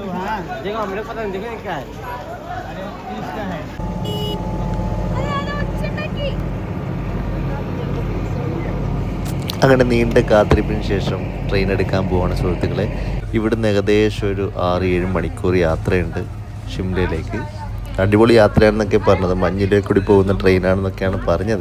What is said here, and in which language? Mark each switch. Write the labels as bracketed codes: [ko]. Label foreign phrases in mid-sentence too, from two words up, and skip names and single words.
[hi] हाँ देखो मेरे पता नहीं देखो क्या है। अरे इसका है। [ml] അങ്ങനെ നീണ്ട കാത്തിരിപ്പിന് ശേഷം ട്രെയിൻ എടുക്കാൻ പോവാണ് സുഹൃത്തുക്കളെ. ഇവിടുന്ന് ഏകദേശം ഒരു 6-7 മണിക്കൂർ യാത്രയുണ്ട് ഷിംലയിലേക്ക്. അടിപൊളി യാത്രയാണെന്നൊക്കെ പറഞ്ഞത്, മഞ്ഞിലേക്ക് കൂടി പോകുന്ന ട്രെയിനാണെന്നൊക്കെയാണ് പറഞ്ഞത്.